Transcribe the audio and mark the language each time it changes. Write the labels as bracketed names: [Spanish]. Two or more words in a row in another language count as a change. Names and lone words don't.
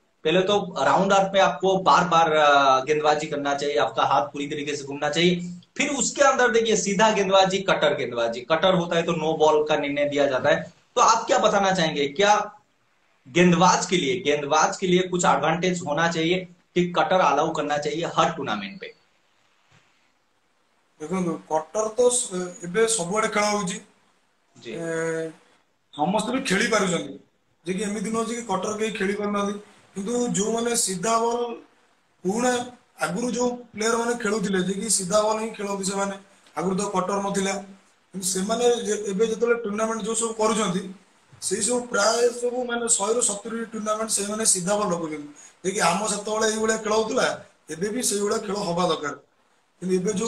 [Hindi] पहले तो राउंड आर्क में आपको बार बार गेंदबाजी करना चाहिए, आपका हाथ पूरी तरीके से घूमना चाहिए। फिर उसके अंदर देखिए सीधा गेंदबाजी, कटर गेंदबाजी, कटर होता है तो [English] no ball [Hindi] का निर्णय दिया जाता है। तो आप क्या बताना चाहेंगे, क्या गेंदबाज के लिए कुछ एडवांटेज होना चाहिए कि [English] cutter allow [Hindi] करना चाहिए हर टूर्नामेंट पे? [Odia] ଦେଖନ୍ତୁ କଟର ତ ଏବେ ସବୁଆଡେ ଖେଳ ହଉଛି [Hindi] जी [Odia] ସମସ୍ତେ ବି ଖେଳି ପାରୁଛନ୍ତି ଯେ କି ଏମିତି ନୁହଁ ଯେ କି କଟର କେହି ଖେଳି ପାରୁନାହାନ୍ତି କିନ୍ତୁ ଯୋଉମାନେ ସିଧା ବଲ୍ ପୁରୁଣା ଆଗରୁ ଯୋଉ ପ୍ଲେୟର ମାନେ ଖେଳୁଥିଲେ ଯେ କି ସିଧା ବଲ୍ ହିଁ ଖେଳନ୍ତି ସେମାନେ ଆଗରୁ ତ କଟର ନଥିଲା କିନ୍ତୁ ସେମାନେ ଏବେ ଯେତେବେଳେ ଟୁର୍ଣ୍ଣାମେଣ୍ଟ ଯୋଉ ସବୁ କରୁଛନ୍ତି ସେଇ ସବୁ ପ୍ରାୟ ସବୁ ମାନେ 100ରୁ 70 ଟୁର୍ଣ୍ଣାମେଣ୍ଟ ସେମାନେ ସିଧା ବଲ୍ ରଖୁଛନ୍ତି ଯେ କି ଆମ ସେତେବେଳେ ଏଇଭଳିଆ ଖେଳ ହଉଥିଲା ଏବେ ବି ସେଇଭଳିଆ ଖେଳ ହବା ଦରକାର କିନ୍ତୁ ଏବେ ଯୋଉ